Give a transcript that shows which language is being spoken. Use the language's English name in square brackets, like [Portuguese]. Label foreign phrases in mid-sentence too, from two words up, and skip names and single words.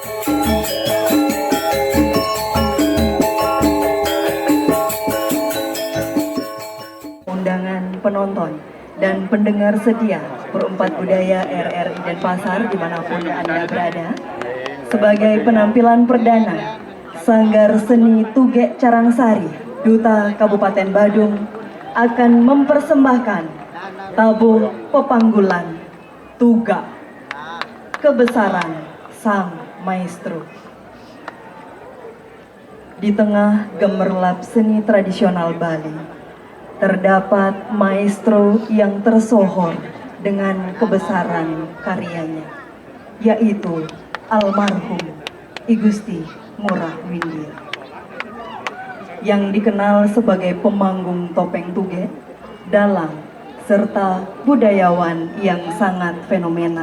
[Indonesian] Undangan penonton dan pendengar setia Perempat Budaya RRI Denpasar dimanapun Anda berada, sebagai penampilan perdana Sanggar Seni Tugek Carangsari, Duta Kabupaten Badung akan mempersembahkan tabuh pepanggulan Tuga, Kebesaran Sang Maestro. Di tengah gemerlap seni tradisional Bali, terdapat maestro yang tersohor dengan kebesaran karyanya, yaitu almarhum I Gusti Ngurah Windir, yang dikenal sebagai pemanggung topeng Tuge, dalang, serta budayawan yang sangat fenomenal.